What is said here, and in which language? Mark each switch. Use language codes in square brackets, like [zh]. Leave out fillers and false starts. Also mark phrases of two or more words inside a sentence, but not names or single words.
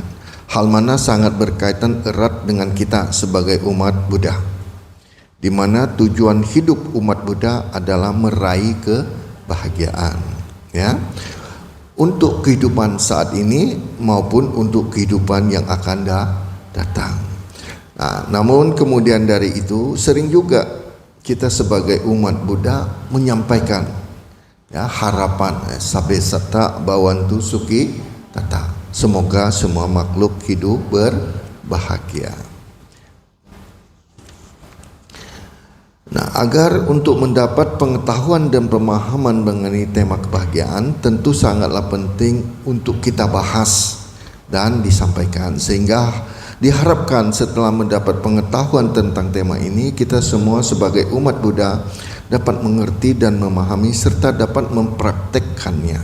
[id] Hal mana sangat berkaitan erat dengan kita sebagai umat Buddha, di mana tujuan hidup umat Buddha adalah meraih kebahagiaan, ya, untuk kehidupan saat ini maupun untuk kehidupan yang akan datang. Nah, namun kemudian dari itu sering juga kita sebagai umat Buddha menyampaikan, ya, harapan [pi] sabbe satta bhavantu sukhi tata, [id] semoga semua makhluk hidup berbahagia. Nah, agar untuk mendapat pengetahuan dan pemahaman mengenai tema kebahagiaan tentu sangatlah penting untuk kita bahas dan disampaikan, sehingga diharapkan setelah mendapat pengetahuan tentang tema ini, kita semua sebagai umat Buddha dapat mengerti dan memahami serta dapat mempraktekkannya.